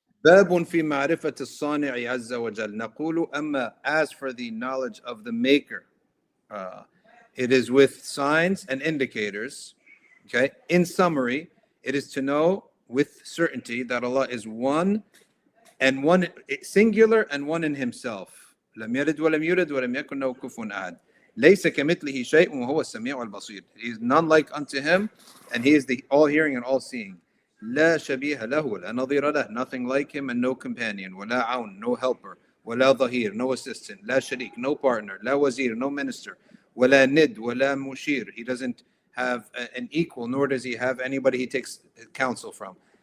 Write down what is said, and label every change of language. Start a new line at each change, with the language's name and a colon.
Arabic: باب في معرفة الصانع عز وجل نقول أما
English: as for the knowledge of the maker it is with signs and indicators. Okay, in summary, it is to know with certainty that Allah is one and one singular and one in himself.
Arabic: لم يلد ولم يولد ولم يكن له كفوا أحد. ليس كمثله شيء وهو السميع البصير.
English: He is none like unto him, and he is the all hearing and all seeing.
Arabic: لا شبيه له ولا نظير له,
English: nothing like him and no companion.
Arabic: ولا عون,
English: no helper.
Arabic: ولا ظهير,
English: no assistant.
Arabic: لا شريك,
English: no partner.
Arabic: لا وزير,
English: no minister.
Arabic: ولا ند ولا مشير,
English: he doesn't have an equal, nor does he have anybody he takes counsel from.